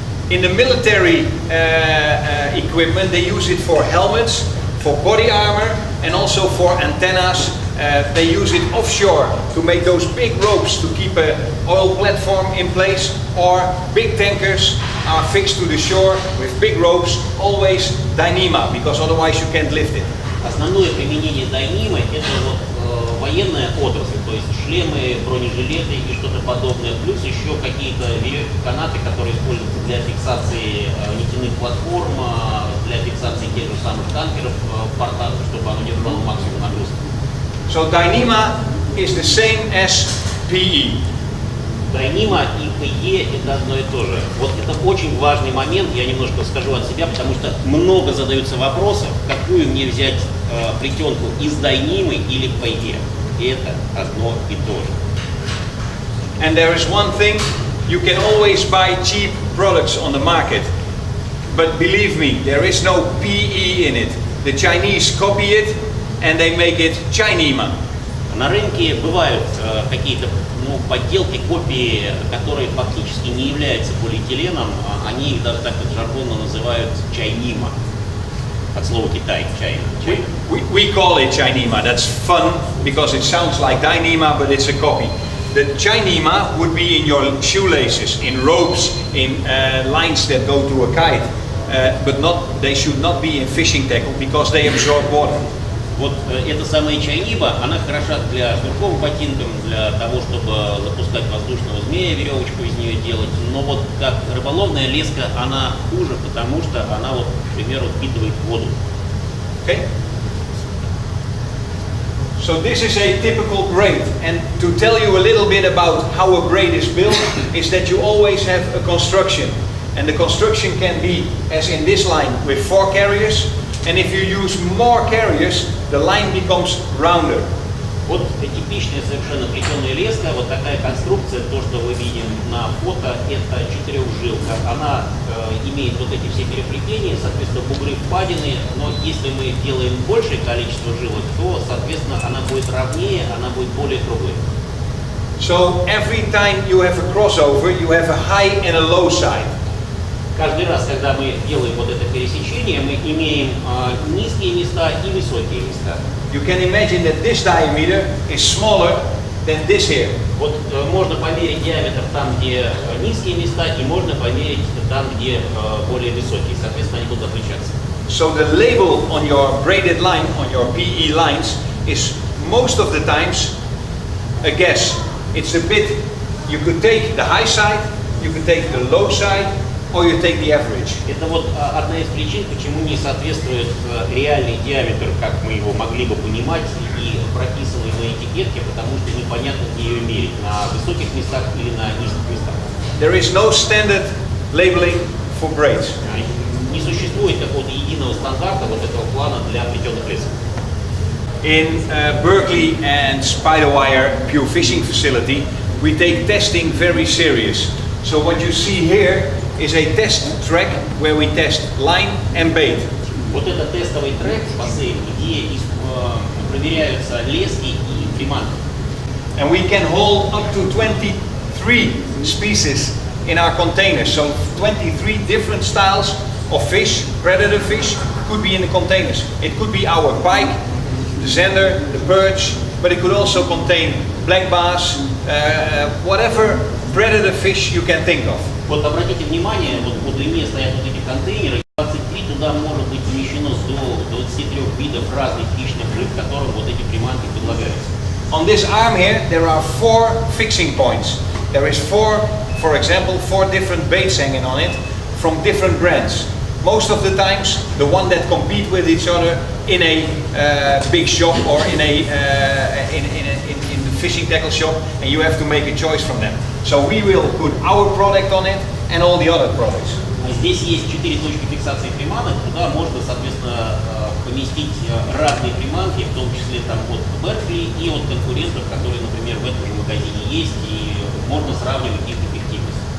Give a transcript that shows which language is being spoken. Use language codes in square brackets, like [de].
[en] In the military equipment, they use it for helmets, for body armor, and also for antennas. They use it offshore to make those big ropes to keep an oil platform in place, or big tankers are fixed to the shore with big ropes, always Dyneema, because otherwise you can't lift it. [ru] Основное применение дайнимы — это вот военная отрасль, то есть шлемы, бронежилеты и что-то подобное, плюс еще какие-то веревки, канаты, которые используются для фиксации нитяных платформ, для фиксации тех же самых танкеров в портах, чтобы оно держало максимум нагрузки. [en] So Dyneema is the same as PE. [ru] Дайнима и ПЕ — это одно и то же. Вот это очень важный момент, я немножко скажу от себя, потому что много задаются вопросов, какую мне взять плетенку из дайнимы или ПЕ. И это одно и то же. [en] And there is one thing, you can always buy cheap products on the market. But believe me, there is no PE in it. The Chinese copy it and they make it Dyneema. [ru] На рынке бывают какие-то подделки, копии, которые фактически не являются полиэтиленом, они их даже так вот жаргонно называют Dyneema. От слова Китай, China. [en] We call it Dyneema. That's fun because it sounds like Dyneema, but it's a copy. The Dyneema would be in your shoelaces, in ropes, in lines that go to a kite, but they should not be in fishing tackle because they absorb water. [ru] Вот эта самая Dyneema, она хороша для шнурков ботинкам, для того, чтобы запускать воздушного змея, веревочку из нее делать. Но вот как рыболовная леска, она хуже, потому что она вот, к примеру, впитывает воду. [en] Okay. So this is a typical braid, and to tell you a little bit about how a braid is built is that you always have a construction, and the construction can be as in this line with 4 carriers. And if you use more carriers, the line becomes rounder. [ru] Вот типичная совершенно плетеная леска, вот такая конструкция, то, что вы видим на фото, это 4-жилка. Она имеет вот эти все переплетения, соответственно, бугры, впадины, но если мы делаем большее количество жилок, то, соответственно, она будет ровнее, она будет более круглой. [en] So every time you have a crossover, you have a high and a low side. [ru] Каждый раз, когда мы делаем вот это пересечение, мы имеем низкие места и высокие места. [en] You can imagine that this diameter is smaller than this here. [ru] Вот можно померить диаметр там, где низкие места, и можно померить там, где более высокие. Соответственно, они будут отличаться. [en] So the label on your braided line, on your PE lines, is most of the times a guess. It's a bit, you could take the high side, you could take the low side, or you take the average. [ru] Это вот одна из причин, почему не соответствует реальный диаметр, как мы его могли бы понимать, и прописанный на этикетке, потому что непонятно, где ее мерить, на высоких местах или на низких местах. [en] There is no standard labeling for braids. [ru] Не существует какого-то единого стандарта вот этого плана для плетеных лесок. [en] In Berkley and Spider Wire Pure Fishing Facility, we take testing very serious. So what you see here is a test track where we test line and bait. [ru] Вот это тестовый трек бассейн, где проверяются лески и приманки. [en] And we can hold up to 23 species in our containers. So 23 different styles of fish, predator fish, could be in the containers. It could be our pike, the zander, the perch, but it could also contain black bass, whatever predator fish you can think of. [ru] Вот обратите внимание, вот по длине стоят вот эти контейнеры, 23, туда может быть помещено до 23 видов разных хищных рыб, которым вот эти приманки предлагаются. [en] On this arm here, there are 4 fixing points. There is 4, for example, 4 different baits hanging on it from different brands. most of the times the one that compete with each other in a big shop or in the fishing tackle shop, and you have to make a choice from them. So we will put our product on it and all the other products. [ru] Здесь есть 4 точки фиксации приманок, куда можно, соответственно, поместить разные приманки, в том числе там от Berkley и от конкурентов, которые, например, в этом же магазине есть, и можно сравнивать их эффективность.